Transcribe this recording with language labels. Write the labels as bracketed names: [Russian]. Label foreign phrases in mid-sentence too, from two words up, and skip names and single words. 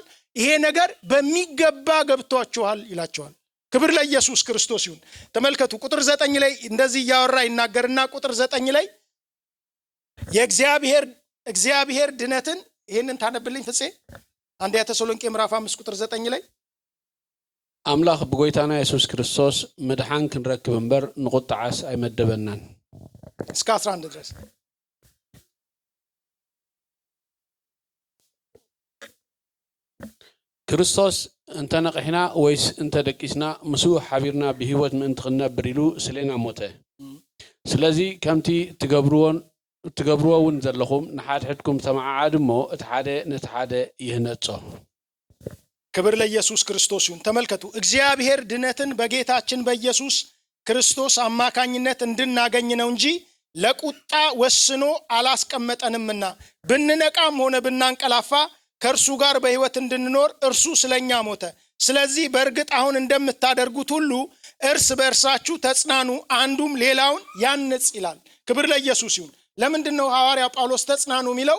[Amharic] ይሄ ነገር በሚገባ ገብቷችኋል ይላቸዋል። ክብር ለኢየሱስ ክርስቶስ ይሁን። ተመልከቱ ቁጥር 9 ላይ እንደዚህ እያወራ ይናገርና ቁጥር 9 ላይ የእግዚአብሔር ድነትን ይሄንን ታነብልኝ ፍፄ። አንደኛ ተሰሎንቄ ምዕራፍ 5 ቁጥር 9 ላይ [Tigrinya] አምላኽ ብጎይታና ኢየሱስ ክርስቶስ መድኃን ክንረክብ እምበር ንቁጣዓስ አይመደበናን [Amharic] እስከ 11 ድረስ [Tigrinya] ክርስቶስ እንተ ነቅሕና ወይስ እንተ ደቂስና ምስኡ ሓቢርና ብህይወት ምእንቲ ክንነብር ኢሉ ስለና ሞተ። ስለዚ ከምቲ ትገብርዎ እውን ዘለኹም ንሓድሕድኩም ተመዓዓድ እሞ እቲ ሓደ ነቲ ሓደ ይህነጾ። [Amharic] ክብር ለኢየሱስ ክርስቶስ ይሁን። ተመልከቱ እግዚአብሔር ድነትን በጌታችን በኢየሱስ ክርስቶስ አማካኝነት እንድናገኝ ነው እንጂ ለቁጣ ወስኖ አላስቀመጠንምና ብንነቃም ሆነ ብናንቀላፋ ከእርሱ ጋር በሕይወት እንድንኖር እርሱ ስለኛ ሞተ። ስለዚህ በእርግጥ አሁን እንደምታደርጉት ሁሉ እርስ በእርሳችሁ ተጽናኑ፣ አንዱም ሌላውን ያንጽ ይላል። ክብር ለኢየሱስ ይሁን። ለምንድነው ሐዋርያ ጳውሎስ ተጽናኑ የሚለው?